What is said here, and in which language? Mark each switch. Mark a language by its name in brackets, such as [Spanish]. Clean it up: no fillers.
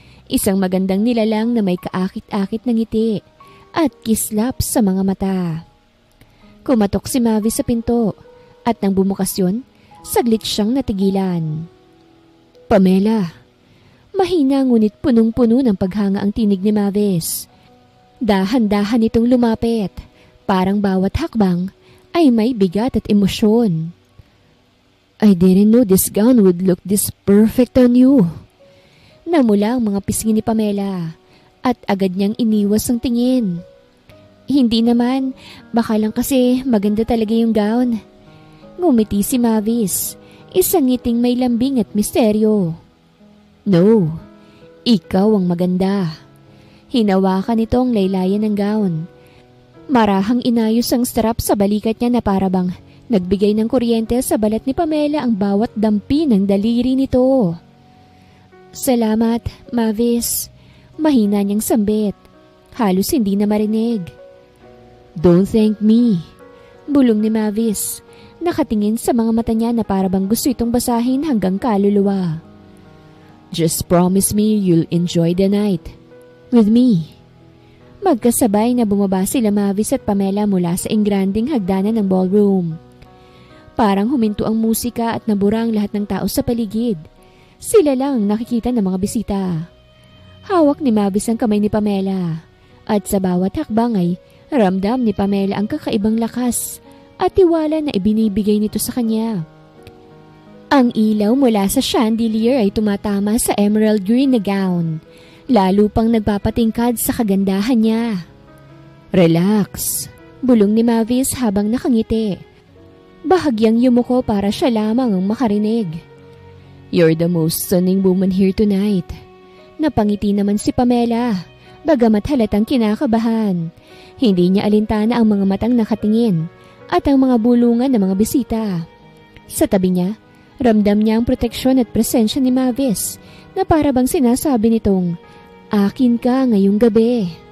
[Filipino] Isang magandang nilalang na may kaakit-akit na ngiti at kislap sa mga mata. Kumatok si Mavis sa pinto at nang bumukas yun, saglit siyang natigilan. Pamela. Mahina ngunit punong-puno ng paghanga ang tinig ni Mavis. Dahan-dahan itong lumapit. Parang bawat hakbang ay may bigat at emosyon. [English] I didn't know this gown would look this perfect on you. [Filipino] Namula ang mga pisngi ni Pamela at agad niyang iniwas ang tingin. Hindi naman, baka lang kasi maganda talaga yung gown. Ngumiti si Mavis, isang ngiting may lambing at misteryo. No, ikaw ang maganda. Hinawakan nitong laylayan ng gown. Marahang inayos ang strap sa balikat niya na parabang nagbigay ng kuryente sa balat ni Pamela ang bawat dampi ng daliri nito. Salamat, Mavis. Mahina niyang sambit. Halos hindi na marinig. [English] Don't thank me. [Filipino] Bulong ni Mavis. Nakatingin sa mga mata niya na parabang gusto itong basahin hanggang kaluluwa. [English] Just promise me you'll enjoy the night with me. [Filipino] Magkasabay na bumaba sila Mavis at Pamela mula sa engranding hagdanan ng ballroom. Parang huminto ang musika at nabura ang lahat ng tao sa paligid. Sila lang ang nakikita ng mga bisita. Hawak ni Mavis ang kamay ni Pamela at sa bawat hakbang ay ramdam ni Pamela ang kakaibang lakas at tiwala na ibinibigay nito sa kanya. Ang ilaw mula sa chandelier ay tumatama sa emerald green na gown, lalo pang nagpapatingkad sa kagandahan niya. Relax, bulong ni Mavis habang nakangiti. Bahagyang yumuko para siya lamang ang makarinig. [English] You're the most stunning woman here tonight. [Filipino] Napangiti naman si Pamela, bagamat halatang kinakabahan. Hindi niya alintana ang mga matang nakatingin at ang mga bulungan ng mga bisita. Sa tabi niya, ramdam niya ang proteksyon at presensya ni Mavis na parabang sinasabi nitong, akin ka ngayong gabi.